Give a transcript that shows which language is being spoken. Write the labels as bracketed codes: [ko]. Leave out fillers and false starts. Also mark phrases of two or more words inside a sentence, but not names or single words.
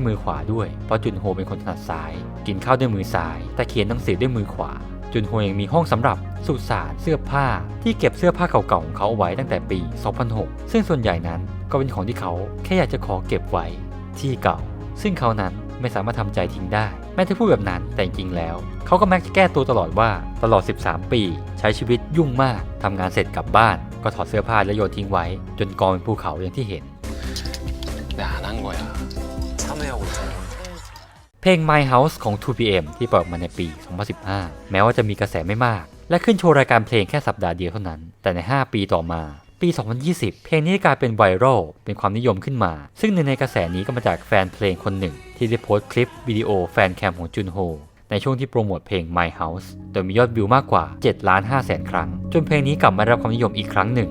[th] มือขวาด้วยเพราะจุนโฮเป็นคนถนัดซ้ายกินข้าวด้วยมือซ้ายแต่เขียนหนังสือด้วยมือขวาจุนโฮยังมีห้องสำหรับสุสานเสื้อผ้าที่เก็บเสื้อผ้าเก่าๆของเขาเอาไว้ตั้งแต่ปี 2006 ซึ่งส่วนใหญ่นั้นก็เป็นของที่เขาแค่อยากจะขอเก็บไว้ที่เก่าซึ่งเขานั้นไม่สามารถทำใจทิ้งได้แม้จะพูดแบบนั้นแต่จริงๆแล้วเขาก็มักจะแก้ตัวตลอดว่าตลอด 13 ปีใช้ชีวิตยุ่งมากทำงานเสร็จกลับบ้านก็ถอดเสื้อผ้าและโยนทิ้งไว้จนกองเป็นภูเขาอย่างที่เห็น [ko] 네, 안 한 거야. 참여하고 있잖아. [th] เพลง My House ของ 2PM ที่ปล่อยออกมาในปี 2015 แม้ว่าจะมีกระแสไม่มากและขึ้นโชว์รายการเพลงแค่สัปดาห์เดียวเท่านั้นแต่ใน 5 ปีต่อมาปี 2020 เพลงนี้กลายเป็นไวรัลเป็นความนิยมขึ้นมาซึ่งในกระแสนี้ก็มาจากแฟนเพลง คนหนึ่งที่ได้โพสต์คลิปวิดีโอแฟนแคมของจุนโฮในช่วงที่โปรโมทเพลง My House โดยมียอดวิวมากกว่า 7,500,000 ครั้งจนเพลงนี้กลับมาได้รับความนิยมอีกครั้งหนึ่ง